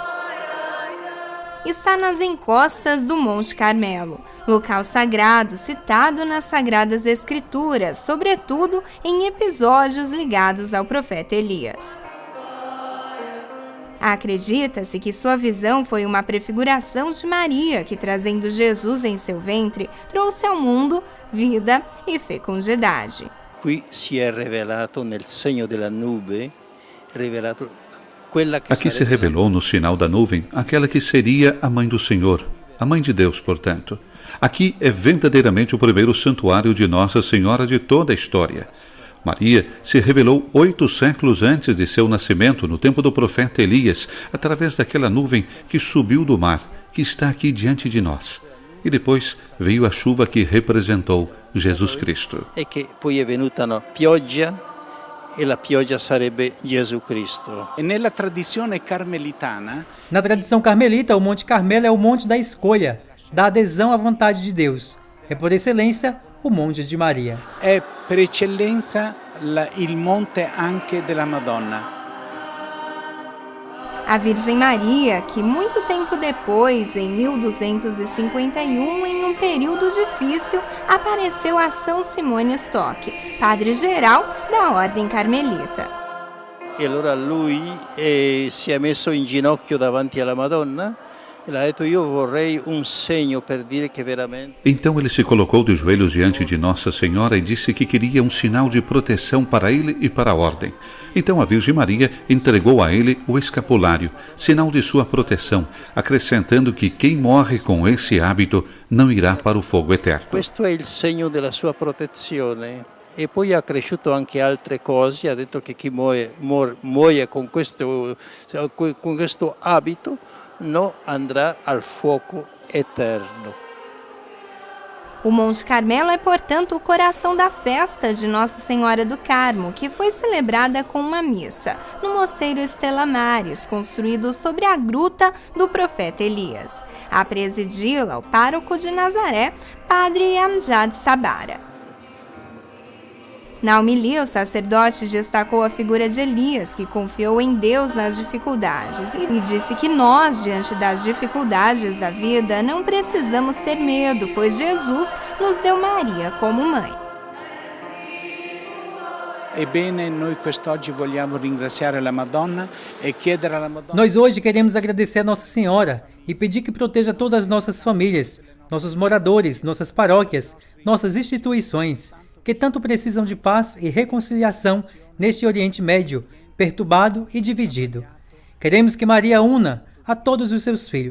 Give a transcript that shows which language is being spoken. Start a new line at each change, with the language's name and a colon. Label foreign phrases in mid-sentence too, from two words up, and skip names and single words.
Portuguese: Está nas encostas do Monte Carmelo, local sagrado citado nas Sagradas Escrituras, sobretudo em episódios ligados ao profeta Elias. Acredita-se que sua visão foi uma prefiguração de Maria, que, trazendo Jesus em seu ventre, trouxe ao mundo vida e fecundidade.
Italian: Qui si è rivelato nel segno della nube, rivelato
Portuguese: Aqui se revelou no sinal da nuvem aquela que seria a mãe do Senhor, a mãe de Deus, portanto. Aqui é verdadeiramente o primeiro santuário de Nossa Senhora de toda a história. Maria se revelou 8 séculos antes de seu nascimento, no tempo do profeta Elias, através daquela nuvem que subiu do mar, que está aqui diante de nós. E depois veio a chuva que representou Jesus Cristo.
Italian: E che poi è venuta pioggia, e la pioggia sarebbe Gesù Cristo. E nella tradizione carmelitana,
Portuguese: na tradição carmelita, o Monte Carmelo é o monte da escolha, da adesão à vontade de Deus. É por excelência o Monte de Maria.
Italian: É per eccellenza il monte anche della Madonna.
Portuguese: A Virgem Maria, que muito tempo depois, em 1251, em um período difícil, apareceu a São Simone Stock, padre-geral da Ordem Carmelita.
Italian: E allora lui si è messo in ginocchio davanti alla Madonna e ha detto: io vorrei un segno per dire che veramente.
Portuguese: Então ele se colocou de joelhos diante de Nossa Senhora e disse que queria um sinal de proteção para ele e para a ordem. Então a Virgem Maria entregou a ele o escapulário, sinal de sua proteção, acrescentando que quem morre com esse hábito não irá para o fogo eterno.
Italian: Questo è il segno della sua protezione. E poi ha cresciuto anche altre cose, ha detto che chi muore con questo abito non andrà al fuoco eterno.
Portuguese: O Monte Carmelo é, portanto, o coração da festa de Nossa Senhora do Carmo, que foi celebrada com uma missa no Mosteiro Stella Maris, construído sobre a gruta do profeta Elias. A presidi-la o pároco de Nazaré, Padre Amjad Sabara. Na homilia, o sacerdote destacou a figura de Elias, que confiou em Deus nas dificuldades, e disse que nós, diante das dificuldades da vida, não precisamos ter medo, pois Jesus nos deu Maria como mãe.
Italian: Ebbene, noi quest'oggi vogliamo ringraziare la Madonna e chiedere alla Madonna.
Portuguese: Nós hoje queremos agradecer a Nossa Senhora e pedir que proteja todas as nossas famílias, nossos moradores, nossas paróquias, nossas instituições, que tanto precisam de paz e reconciliação neste Oriente Médio, perturbado e dividido. Queremos que Maria una a todos os seus filhos.